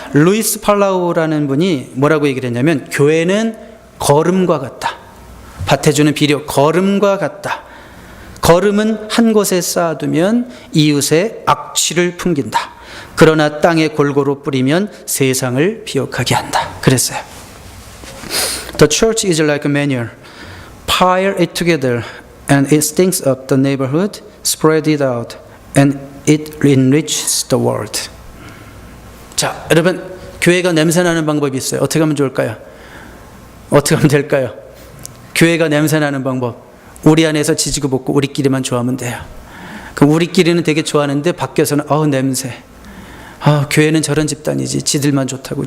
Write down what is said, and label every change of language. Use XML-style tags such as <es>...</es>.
<ko>루이스 팔라우라는 분이 뭐라고 얘기를 했냐면 교회는 걸음과 같다. 밭에 주는 비료, 걸음과 같다. 걸음은 한 곳에 쌓아두면 이웃의 악취를 풍긴다. 그러나 땅에 골고루 뿌리면 세상을 비옥하게 한다. 그랬어요.</ko> <en>The church is like a manure. Pile it together and it stinks up the neighborhood. Spread it out and it enriches the world.</en> <ko>자, 여러분, 교회가 냄새나는 방법이 있어요. 어떻게 하면 좋을까요? 어떻게 하면 될까요? 교회가 냄새나는 방법. 우리 안에서 지지고 볶고 우리끼리만 좋아하면 돼요. 그럼 우리끼리는 되게 좋아하는데 밖에서는 냄새. 교회는 저런 집단이지. 지들만 좋다고.</ko>